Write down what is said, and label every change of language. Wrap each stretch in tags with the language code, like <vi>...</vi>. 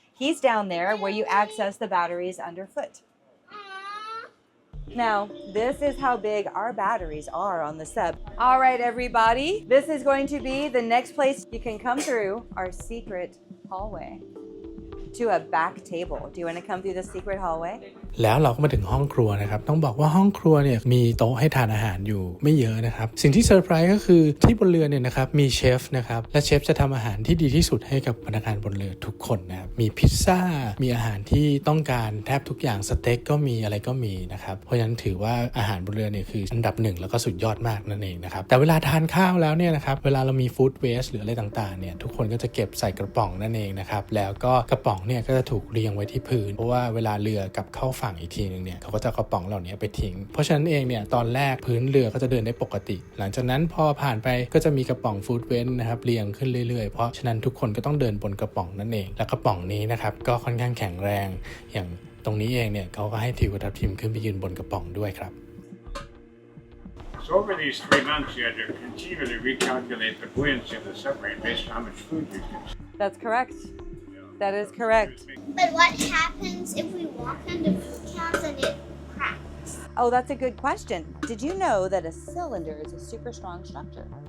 <en>He's down there where you access the batteries underfoot. Now, this is how big our batteries are on the sub. All right, everybody, this is going to be the next place you can come through our secret hallway to a back table. Do you want to come through the secret hallway?</en> <th>แล้วเราก็มาถึงห้องครัวนะครับต้องบอกว่าห้องครัวเนี่ยมีโต๊ะให้ทานอาหารอยู่ไม่เยอะนะครับสิ่งที่เซอร์ไพรส์ก็คือที่บนเรือเนี่ยนะครับมีเชฟนะครับและเชฟจะทำอาหารที่ดีที่สุดให้กับพนักงานบนเรือทุกคนนะครับมีพิซซ่า มีอาหารที่ต้องการแทบทุกอย่างสเต็กก็มีอะไรก็มีนะครับเพราะฉะนั้นถือว่าอาหารบนเรือเนี่ยคืออันดับหนึ่งแล้วก็สุดยอดมากนั่นเองนะครับแต่เวลาทานข้าวแล้วเนี่ยนะครับเวลาเรามีฟู้ดเวสหรืออะไรต่างๆเนี่ยทุกคนก็จะเก็บใส่กระป๋องนั่นเองนะครับแล้วก็กระป๋องเนี่ยก็จะถูกเรียงไว้ที่พื้นเพราะว่าเวลาเรือกลับเข้าฝั่งอีกทีนึงเนี่ยเขาก็จะกระป๋องเหล่านี้ไปทิ้งเพราะฉะนั้นเองเนี่ยตอนแรกพื้นเรือก็จะเดินได้ปกติหลังจากนั้นพอผ่านไป ก็จะมีกระป๋องฟู้ดเวนนะครับเรียงขึ้นเรื่อยๆเพราะฉะนั้นทุกคนก็ต้องเดินบนกระป๋องนั่นเองและกระป๋องนี้นะครับก็ค่อนข้างแข็งแรงอย่างตรงนี้เองเนี่ยเขาก็ให้ทิวกับทัพทิมขึ้นไปยืนบนกระป๋องด้วยครับ</th> <en>So over these 3 months, you had to continually recalculate the buoyancy of the submarine based on how much food you consume. That's correct. That is correct. But what happens if we walk into food cans and it cracks? Oh, that's a good question. Did you know that a cylinder is a super strong structure?</en>